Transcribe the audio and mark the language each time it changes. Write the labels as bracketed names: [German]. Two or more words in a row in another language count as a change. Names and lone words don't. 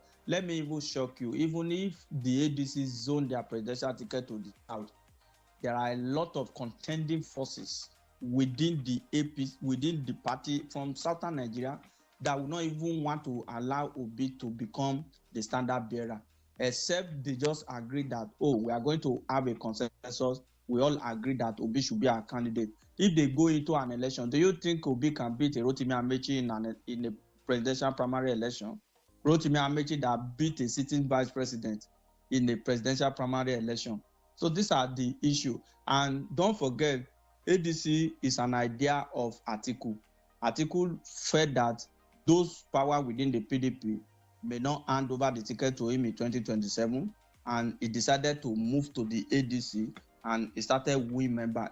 [English] Let me even shock you, even if the ADC zone their presidential ticket to the south, there are a lot of contending forces within the APC, within the party from southern Nigeria, that will not even want to allow Obi to become the standard bearer, except they just agree that, we are going to have a consensus. We all agree that Obi should be our candidate. If they go into an election, do you think Obi can beat Rotimi Amechi in a presidential primary election? Rotimi Amechi that beat a sitting vice president in a presidential primary election. So these are the issue. And don't forget, ADC is an idea of Atiku. Atiku felt that those power within the PDP may not hand over the ticket to him in 2027, and he decided to move to the ADC, and he started winning member.